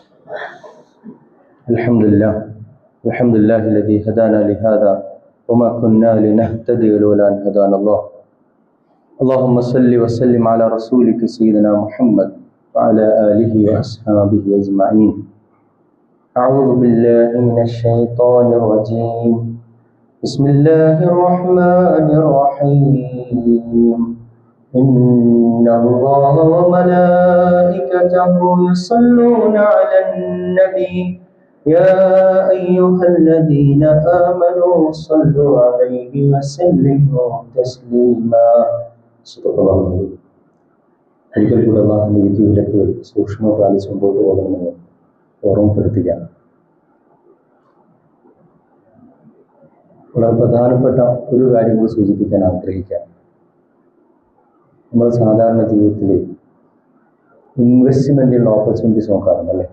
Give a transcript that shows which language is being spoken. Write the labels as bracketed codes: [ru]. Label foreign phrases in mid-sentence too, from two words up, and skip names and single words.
[ar] الحمد لله الحمد لله الذي هدانا لهذا وما كنا لنهتدي لولا أن هدانا الله. اللهم صل وسلم على رسولك سيدنا محمد وعلى آله وأصحابه أجمعين. أعوذ بالله من الشيطان الرجيم. بسم الله الرحمن الرحيم. إن الله وملائكته يصلون على النبي يا أيها الذين آمنوا صلوا عليه وسلموا تسليما. [ml] ഒരിക്കൽ കൂടെ അള്ളാഹുവിന്റെ വിധിവിലക്കുകൾ സൂക്ഷ്മ പാലിച്ച് മുമ്പോട്ട് പോകണമെന്ന് ഓർമ്മപ്പെടുത്തുകയാണ്. വളരെ പ്രധാനപ്പെട്ട ഒരു കാര്യം കൂടി സൂചിപ്പിക്കാൻ ആഗ്രഹിക്കാം. നമ്മൾ സാധാരണ ജീവിതത്തിൽ [en] investment opportunities [ml] നോക്കാറുണ്ട് അല്ലേ?